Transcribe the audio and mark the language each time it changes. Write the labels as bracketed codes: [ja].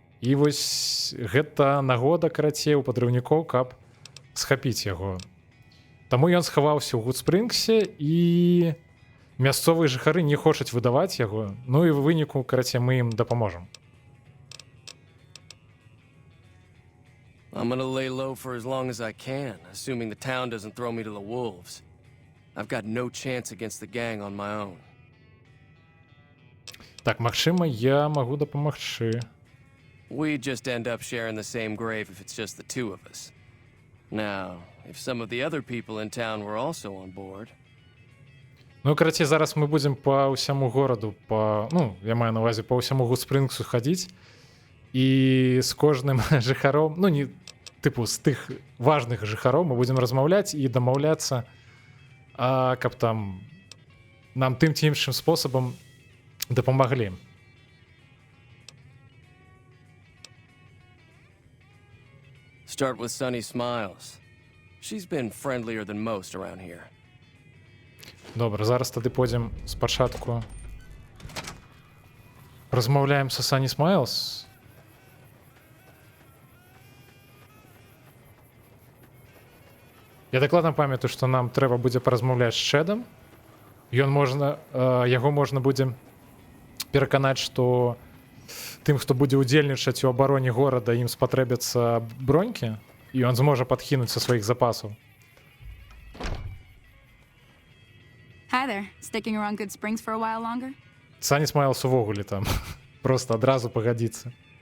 [be] І вось гэта нагода, карацей, у падрыўнікоў, каб схапіць яго. Таму ён схаваўся ў Гудспрынгсе, і мясцовыя жыхары не хочуць выдаваць яго. Ну і ў выніку, карацей, мы ім дапаможам. [en] I'm gonna lay low for as long as I can, assuming the town doesn't throw me to the wolves. I've got no chance against the gang on my own. [be] Так, магчыма, я магу дапамагчы. [en] We just end up sharing the same grave if it's just the two of us. Now, if some of the other people in town were also on board... [be] Ну, карацей, зараз мы будзем па ўсяму гораду, ну, я маю на ўвазе, па ўсяму Гудспрынгсу хадзіць, і з кожным жыхаром, ну, не, тыпу, з тых важных жыхароў мы будзем размаўляць і дамаўляцца, каб там нам тым ці іншым спосабам дапамаглі. [en] Start with Sunny Smiles. She's been friendlier than most around here. [be] Добра, зараз тады пойдзем спачатку. Размаўляем са Sunny Smiles. Я дакладна памятаю, што нам трэба будзе паразмаўляць з Шэдам. Яго можна будзе пераканаць, што тым, хто будзе ўдзельнічаць у абароне горада, ім спатрэбяцца бронькі, і ён зможа падкінуць са сваіх запасаў. [en] Hi there. Sticking around Good Springs for a while longer? [be] Sunny Smiles увогуле там. Просто адразу пагадзіцца.